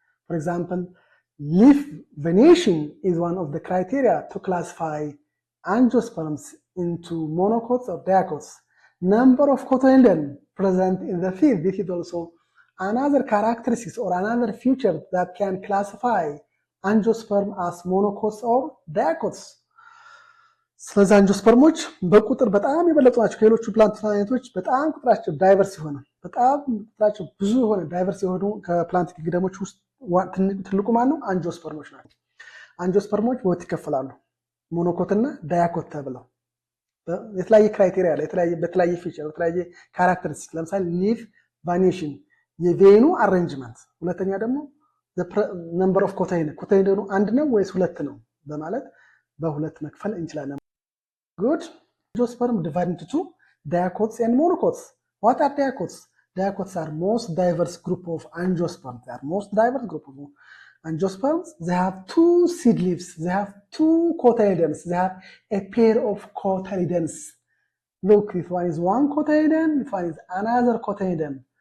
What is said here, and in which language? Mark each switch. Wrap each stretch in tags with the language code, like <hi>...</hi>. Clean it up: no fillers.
<en>For example, leaf venation is one of the criteria to classify angiosperms into monocots or dicots. Number of cotyledons present in the seed, this is also another characteristic or another feature that can classify አንጂኦስፐርም as monocots or dicots.</en> <am>ስለዚህ አንጂኦስፐርሞች በቁጥር በጣም የበለጡ ናቸው። ከሌሎቹ ፕላንት አይነቶች በጣም ቁጥራቸው ዳይቨርስ የሆነ በጣም ቁጥራቸው ብዙ የሆነ ዳይቨርስ የሆኑ ከፕላንት ኪንግደሞች ውስጥ ትልቁ ማን ነው? አንጂኦስፐርሞች ናቸው። አንጂኦስፐርሞች በሁለት ይከፈላሉ፣ ሞኖኮት እና ዳያኮት ተብለው። የተለያየ ክራይቴሪያ አለ፣ በተለያየ ፊቸር፣ በተለያየ ካራክተሪስቲክ። ለምሳሌ ሊፍ ቫኒሽን የቬኑ አሬንጅመንት፣ ሁለተኛ ደግሞ ነምበር ኦፍ ኮታይለኑ አንድ ነው ወይስ ሁለት ነው በማለት በሁለት መክፈል እንችላለን። ጉድ</am> <en>አንጂኦስፐርም ዲቫይድ ኢንቱ ቱ diacots and monocots. What are diacots? Diacots are most diverse group of angiosperms. They are most diverse group of angiosperms. They have two seed leaves. They have two cotyledons. They have a pair of cotyledons. Look, this one is one cotyledon, this one is another cotyledon.</en>